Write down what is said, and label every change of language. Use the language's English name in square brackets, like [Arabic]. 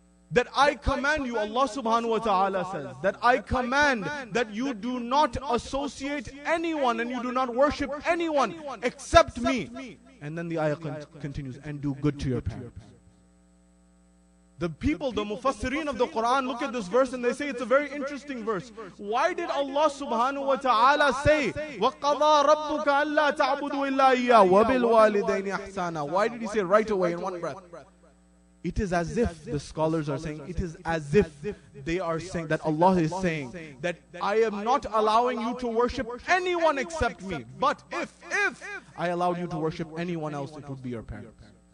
[English] That I command you, Allah subhanahu wa ta'ala says, that I command that you do not associate anyone and you do not worship anyone except me. And then the ayah continues, and do good to your parents. The people, the mufassirin of the Quran look at this verse and they say it's a very interesting verse. Why did Allah subhanahu wa ta'ala say, [Arabic] وَقَضَى رَبُّكَ أَلَّا تَعْبُدُوا إِلَّا إِيَّاهُ وَبِالْوَالِدَيْنِ إِحْسَانًا? [English] Why did he say right away in one breath? It is as if, the scholars are saying, it is as if they are saying, that Allah is saying, that I am not allowing you to worship anyone except me. But if I allowed you to worship anyone else, it would be your parents.